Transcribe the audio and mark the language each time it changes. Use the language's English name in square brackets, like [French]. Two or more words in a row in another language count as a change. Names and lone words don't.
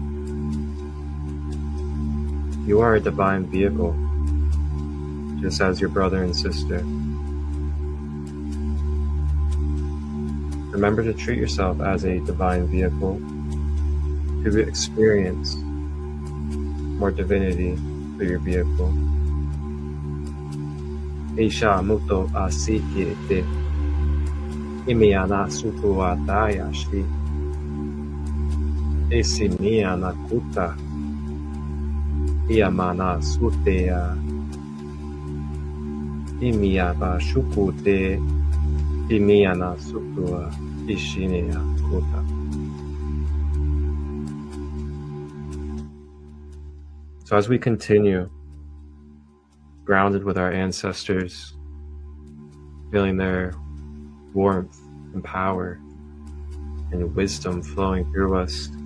[English] You are a divine vehicle, just as your brother and sister. Remember to treat yourself as a divine vehicle to experience more divinity through your vehicle. Isha muto asikite imiana sutuataya shi esimiana kuta iamana sutea Imiaba shukute imiana sutua ishinia kuta. So as we continue, grounded with our ancestors, feeling their warmth and power and wisdom flowing through us,